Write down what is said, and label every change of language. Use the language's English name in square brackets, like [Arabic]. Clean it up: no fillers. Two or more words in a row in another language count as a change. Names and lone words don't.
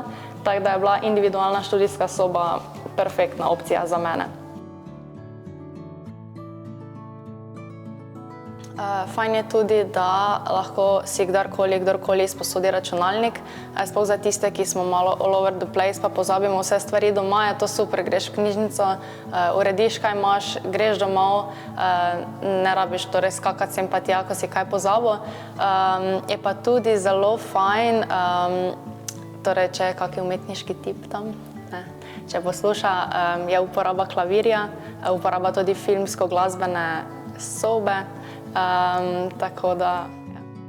[Slovenian] Tako da je bila individualna študijska soba perfektna opcija za mene. Fajn je tudi, da lahko si kdorkoli izposodi računalnik. Sploh za tiste, ki smo malo [English] all over the place, [Slovenian] pa pozabimo vse stvari doma, je to super. Greš v knjižnico, urediš, kaj imaš, greš domov, ne rabiš torej skakati sem pa tja, ko si kaj pozabil. Je pa tudi zelo fajn, torej, če je kaki umetniški tip tam, če posluša, je uporaba klavirja, uporaba tudi filmsko-glasbene sobe, tako da, ja.